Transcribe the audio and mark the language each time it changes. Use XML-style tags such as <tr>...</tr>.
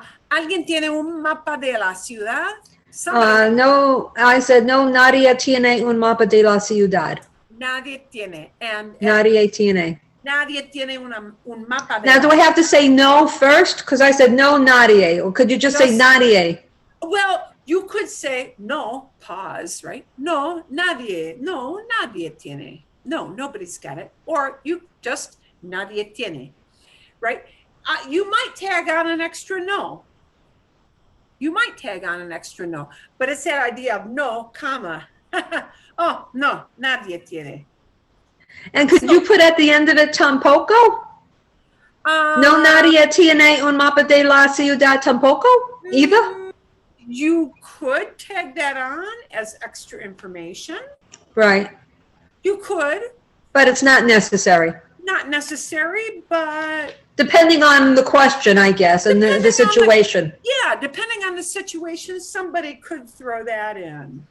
<es>¿Alguien tiene un mapa de la ciudad? No,</es> <en>I said,</en> <es>no, nadie tiene un mapa de la ciudad. Nadie tiene. And Nadie tiene. Nadie tiene un mapa de</es> <en>Now, do I have to say no first? Because I said no, nadie. Or could you just say nadie? Well, you could say no, pause, right?</en> <es>No, nadie. No, nadie tiene. No,</es> <en>nobody's got it. Or you just</en> <es>nadie tiene,</es> <en>right? You might tag on an extra no. You might tag on an extra no, but it's that idea of no, comma.</en> <es>Oh, no, nadie tiene.</es> <en>And could you put at the end of it tampoco?</en> <es>No, nadie tiene un mapa de la ciudad tampoco?</es> <en>Either? You could tag that on as extra information. Right. You could. But it's not necessary. Not necessary, but... Depending on the question, I guess, and the situation. Yeah, depending on the situation, somebody could throw that in.</en>